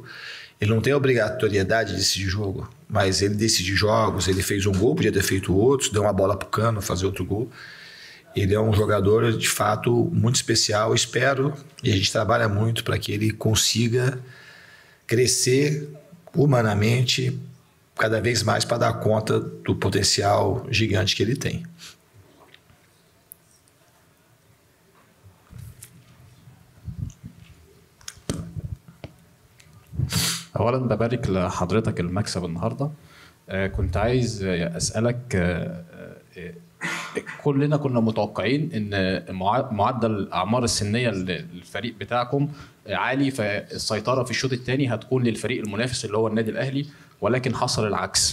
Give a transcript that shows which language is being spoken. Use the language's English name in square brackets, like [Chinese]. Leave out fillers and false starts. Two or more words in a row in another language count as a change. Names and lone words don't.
[Portuguese] Ele não tem a obrigatoriedade de decidir jogo, mas ele decide jogos, ele fez um gol, podia ter feito outros, deu uma bola pro Cano fazer outro gol. Ele é um jogador, de fato, muito especial. Espero, e a gente trabalha muito para que ele consiga crescer humanamente cada vez mais para dar conta do potencial gigante que ele tem. [Arabic] اولا ببارك لحضرتك المكسب النهارده. كنت عايز اسالك، كلنا كنا متوقعين ان معدل الاعمار السنيه للفريق بتاعكم عالي، فالسيطره في الشوط الثاني هتكون للفريق المنافس اللي هو النادي الاهلي، ولكن حصل العكس.